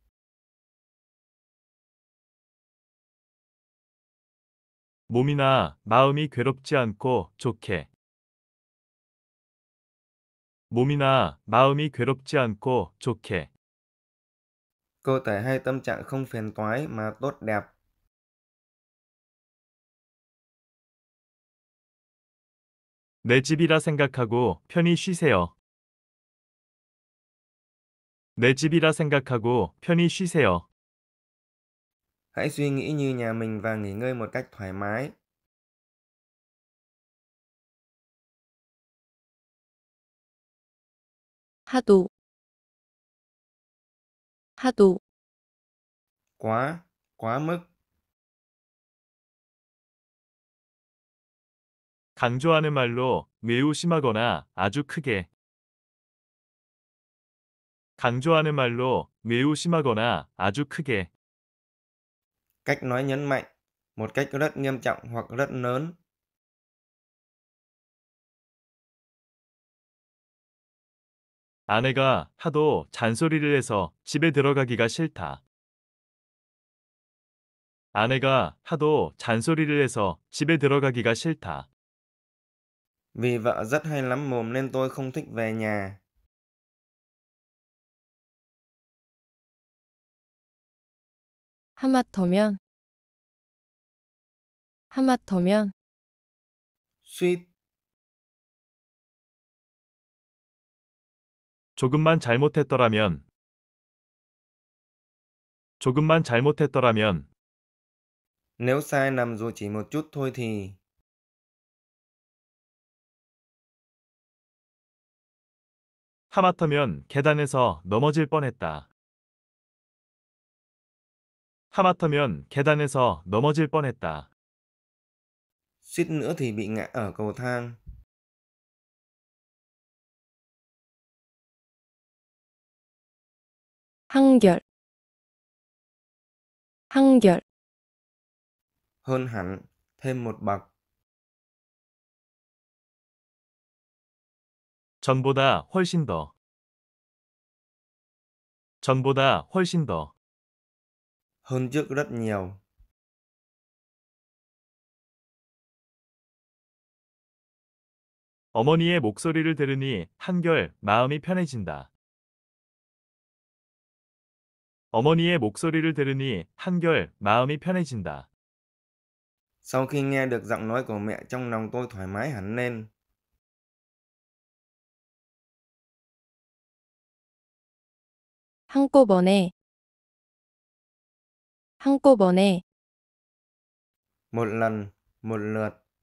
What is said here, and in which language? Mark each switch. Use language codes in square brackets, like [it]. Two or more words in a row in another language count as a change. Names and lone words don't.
[ko] 몸이나 마음이 괴롭지 않고 좋게. 몸이나 마음이 괴롭지 않고 좋게. [vi] Cơ thể hay tâm trạng không phiền toái mà tốt đẹp. [ko] 내 집이라 생각하고 편히 쉬세요. 내 집이라 생각하고 편히 쉬세요. [vi] Hãy suy nghĩ như nhà mình và nghỉ ngơi một cách thoải mái. [ko] 하도, 하도, [vi] Quá, quá mức. [ko] 강조하는 말로 매우 심하거나 아주 크게. 강조하는 말로 매우 심하거나 아주 크게. [vi] Cách nói nhấn mạnh, một cách rất nghiêm trọng hoặc rất lớn. [ko] 아내가 하도 잔소리를 해서 집에 들어가기가 싫다. 아내가 하도 잔소리를 해서 집에 들어가기가 싫다. [vi] Vì vợ rất hay lắm mồm nên tôi không thích về nhà. [ko] 하마터면, 하마터면, [vi] Suýt, [ko] 조금만 잘못했더라면. 조금만 잘못했더라면. [vi] nếu sai lầm dù chỉ một chút thôi thì. [ko] 하마터면 계단에서 넘어질 뻔했다. 하마터면 계단에서 넘어질 뻔했다. [vi] Suýt nữa thì bị ngã ở cầu thang. [ko] 한결, 한결, [vi] Hơn hẳn, thêm một bậc. [ko] 전보다 훨씬 더. 전보다 훨씬 더. [vi] Hơn trước rất nhiều. [ko] 어머니의 목소리를 들으니 한결 마음이 편해진다. 어머니의 목소리를 들으니 한결 마음이 편해진다. [vi] Sau khi nghe được giọng nói của mẹ trong lòng tôi thoải mái hẳn lên. [ko] 한꺼번에, 한꺼번에, [vi] Một lần, một lượt.